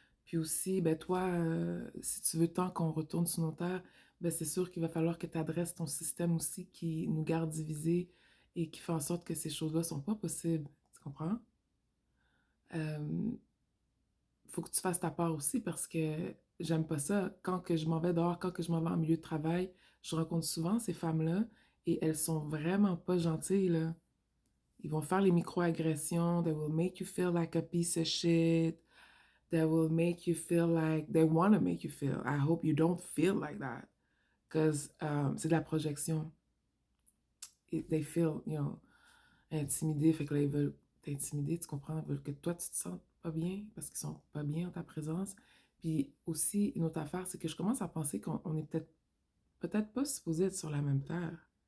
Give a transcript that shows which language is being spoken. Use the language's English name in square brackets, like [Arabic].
[French] Puis aussi, ben toi, si tu veux tant qu'on retourne sur nos terres, ben c'est sûr qu'il va falloir que tu adresses ton système aussi qui nous garde divisés et qui fait en sorte que ces choses-là sont pas possibles. Tu comprends? Euh, Faut que tu fasses ta part aussi parce que j'aime pas ça. Quand que je m'en vais dehors, quand que je m'en vais en milieu de travail, je rencontre souvent ces femmes-là et elles sont vraiment pas gentilles, là. Ils vont faire les micro-agressions. [English] They will make you feel like a piece of shit. They will make you feel like they want to make you feel. I hope you don't feel like that. Because [French] c'est de la projection. [English] They feel, [French] intimidés. Fait que là, ils veulent t'intimider, tu comprends? Ils veulent que toi, tu te sentes pas bien parce qu'ils sont pas bien en ta présence. Puis aussi, une autre affaire, c'est que je commence à penser qu'on est peut-être pas supposé être sur la même terre.